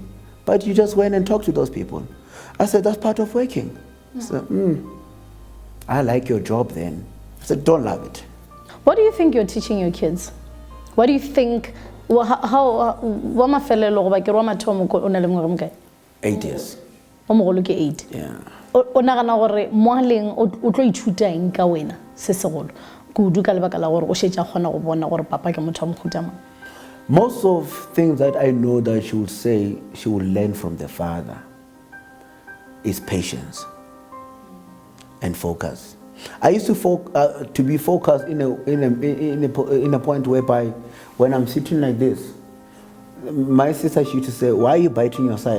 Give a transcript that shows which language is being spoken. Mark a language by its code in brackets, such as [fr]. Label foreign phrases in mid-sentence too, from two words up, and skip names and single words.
[en] But you just went and talked to those people. I said, that's part of working. So, I like your job then. I said, don't love it. What do you think you're teaching your kids? What do you think, how, 8 years. [tn] O mogolo ke 8. [en] Yeah. [tn] O nagana gore mo haleng o tlo ithuta eng ka wena se segolo kudu ka lebaka la gore o shetse gona go bona gore papa ke motho a mohuta mang. [en] Most of things that I know that she would say she will learn from the father is patience and focus. I used to be focused in a point whereby when I'm sitting like this, my sister used to say, why are you biting your side?